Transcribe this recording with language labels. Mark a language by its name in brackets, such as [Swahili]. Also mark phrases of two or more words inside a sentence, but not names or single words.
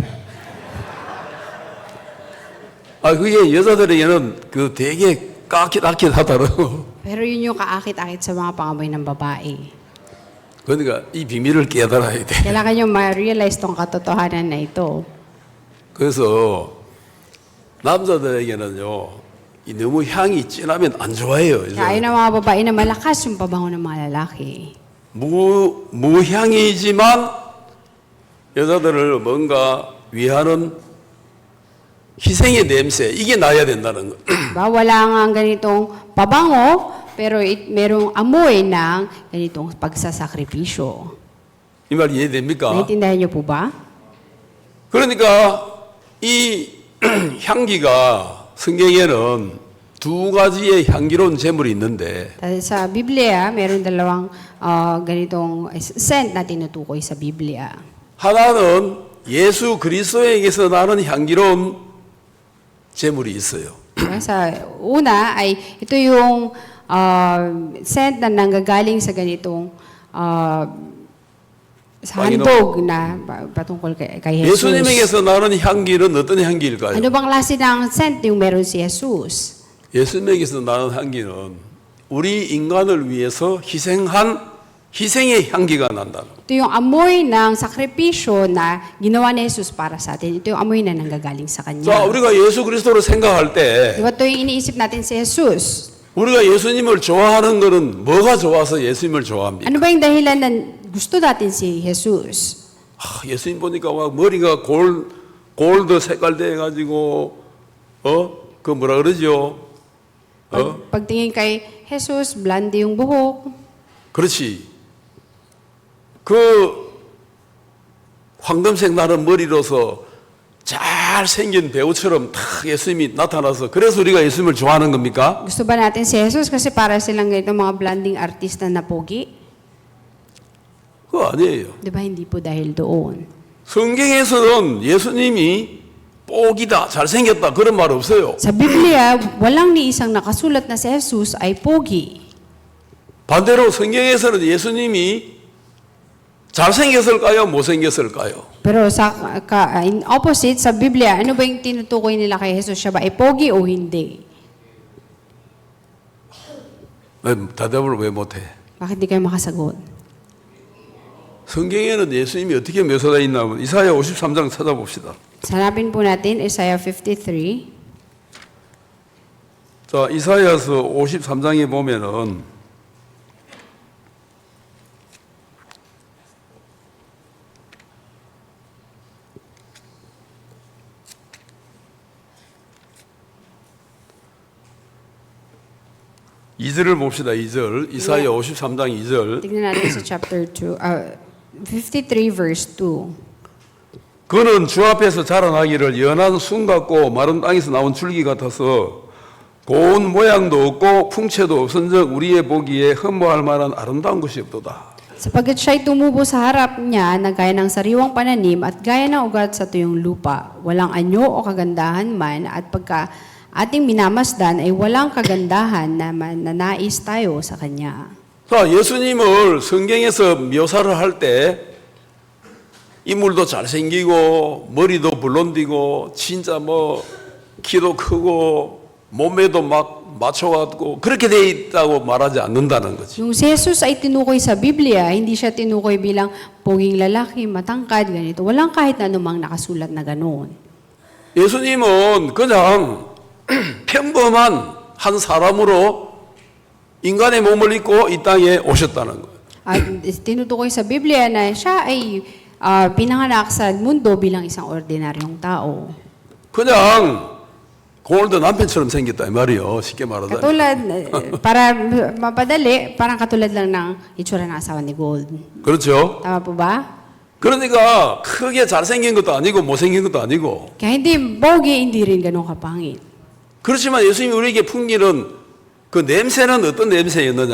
[Korean] 아, 그게 여자들에게는 그 되게 까깃하더라고. [Filipino] Pero yun yung kaakit-akit sa mga pangamoy ng babae. [Korean] 그러니까 이 비밀을 깨달아야 돼. [Filipino] Kailangan nyo ma-realize tong katotohanan na ito. [Korean] 그래서 남자들에게는요, 이 너무 향이 진하면 안 좋아해요. [Filipino] Kaya ayun ang mga babae na malakas yung pabango ng mga lalaki. [Korean] 무향이지만 여자들을 뭔가 위하는 희생의 냄새, 이게 나야 된다는 거. [Filipino] Diba? Wala nga ganitong pabango, pero merong amoy ng ganitong pagsasakripisyo. [Korean] 이 말 이해됩니까? [Filipino] Naintindihan niyo po ba? [Korean] 그러니까 이 향기가 성경에는 두 가지의 향기로운 제물이 있는데 [Filipino] Dahil sa Biblia, meron dalawang ganitong scent na tinutukoy sa Biblia. [Korean] 하나는 예수 그리스도에게서 나는 향기로운 제물이 있어요. [Filipino] Sa una ay ito yung scent na nanggagaling sa ganitong sa handog na patungkol kay Jesus. [Korean] 예수님에게서 나는 향기는 어떤 향기일까요? [Filipino] Ano bang klase ng scent yung meron si Jesus? [Korean] 예수님에게서 나는 향기는 우리 인간을 위해서 희생의 향기가 난다. [Filipino] Ito yung amoy ng sakripisyo na ginawa ni Jesus para sa atin. Ito yung amoy na nanggagaling sa [Korean] 자, [Filipino] Kanya. [Korean] 우리가 예수 그리스도를 생각할 때 [Filipino] Diba ito yung iniisip natin si Jesus? [Korean] 우리가 예수님을 좋아하는 것은 뭐가 좋아서 예수님을 좋아합니까? [Filipino] Ano ba yung dahilan na gusto natin si Jesus? [Korean] 예수님 보니까 막 머리가 골드 색깔 돼 가지고 그 뭐라 그러죠? [Filipino] Pagtingin kay Jesus, blonde yung buhok. [Korean] 그렇지. 그 황금색 나는 머리로서 잘생긴 배우처럼 탁 예수님이 나타나서 그래서 우리가 예수님을 좋아하는 겁니까? [Filipino] Gusto ba natin si Jesus kasi para silang ganito mga blonding artista na pogi? [Korean] 그거 아니에요. [Filipino] Di ba hindi po dahil doon? [Korean] 성경에서는 예수님이 뽀기다, 잘생겼다 그런 말 없어요. [Filipino] Sa Biblia, walang ni isang nakasulat na si Jesus ay pogi. [Korean] 반대로 성경에서는 예수님이 잘생겼을까요? 못생겼을까요? [Filipino] Pero [English] in opposite, [Filipino] sa Biblia, ano ba yung tinutukoy nila kay Jesus? Siya ba ay pogi o hindi? [Korean] 대답을 왜 못해? [Filipino] Bakit di kayo makasagot? [Korean] 성경에는 예수님이 어떻게 묘사되어 있나 이사야 53장 찾아봅시다. [Filipino] Hanapin po natin, Isaiah 53. [Korean] 자, 이사야서 53장에 보면은 이절을 봅시다. 2절. 이사야 53장 2절. [Filipino] Tignan natin sa chapter 2, 53 verse 2. [Korean] 그는 주 앞에서 자라나기를 연한 순 같고 마른 땅에서 나온 줄기 같아서 고운 모양도 없고 풍채도 없은즉 우리의 보기에 흠모할 만한 아름다운 것이 없도다. [Filipino] Sapagkat siya'y tumubo sa harap niya na gaya ng sariwang pananim at gaya ng ugat sa tuyong lupa. Walang anyo o kagandahan man at pagka ating minamasdan ay walang kagandahan na mananais tayo sa Kanya. [Korean] 자, 예수님을 성경에서 묘사를 할 때 인물도 잘생기고 머리도 블론디고 진짜 뭐 키도 크고 몸매도 막 맞춰갖고 그렇게 돼 있다고 말하지 않는다는 거지. [Filipino] Yung si Jesus ay tinukoy sa Biblia, hindi siya tinukoy bilang poging lalaki, matangkad, ganito. Walang kahit na anumang nakasulat na ganoon. [Korean] 예수님은 그냥 평범한 한 사람으로 인간의 몸을 입고 이 땅에 오셨다는 거예요. [Filipino] At tinutukoy sa Biblia na siya ay pinanganak sa mundo bilang isang ordinaryong tao. [Korean] 그냥 골드 남편처럼 생겼다 이 말이요. 쉽게 말하자면. [Filipino] Katulad, para mapadali, parang katulad lang ng itsura ng asawa ni Gold. [Korean] 그렇죠? [Filipino] Tama po ba? [Korean] 그러니까 크게 잘생긴 것도 아니고 못생긴 것도 아니고 [Filipino] Kaya hindi pogi, hindi rin ganun kapangit. [Korean] 그렇지만 예수님이 우리에게 풍기는 그 냄새는 어떤 냄새였느냐